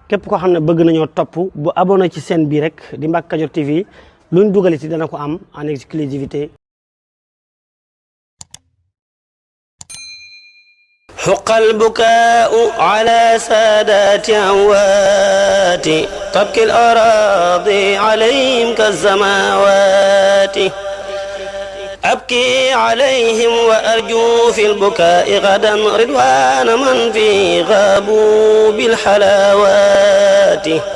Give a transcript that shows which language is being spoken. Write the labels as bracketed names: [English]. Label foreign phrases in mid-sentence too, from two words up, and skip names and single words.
[Wolof] képp koo xam ne bëgg nañoo topp bu abonné ci chaîne bii rek di Mbacke Kadior TV luñ dugal ci dana ko am [French] en exclusivité. [Arabic] حق البكاء على سادات أموات تبكي الأراضي عليهم كالسماوات أبكي عليهم وأرجو في البكاء غدا رضوان من في غابوا بالحلاوات